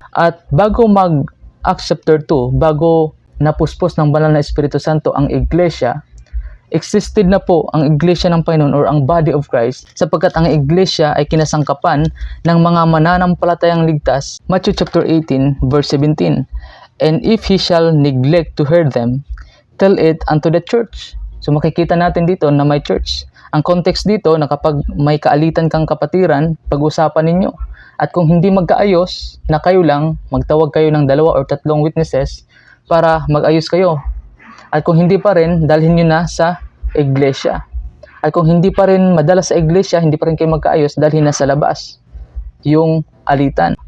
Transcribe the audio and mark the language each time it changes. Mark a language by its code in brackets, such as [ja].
[tl] At bago mag-Acts chapter 2, bago napuspos ng banal na Espiritu Santo ang iglesia, existed na po ang iglesia ng Panginoon or ang body of Christ, sapagkat ang iglesia ay kinasangkapan ng mga mananampalatayang ligtas. [en] Matthew chapter 18 verse 17. And if he shall neglect to hear them, tell it unto the church. [tl] So makikita natin dito na may church. Ang context dito na kapag may kaalitan kang kapatiran, pag-usapan ninyo. At kung hindi magkaayos, na kayo lang, magtawag kayo ng [en] 2 or 3 witnesses [tl] para mag-ayos kayo. At kung hindi pa rin, dalhin nyo na sa iglesia. At kung hindi pa rin madala sa iglesia, hindi pa rin kayo magkaayos, dalhin na sa labas yung alitan.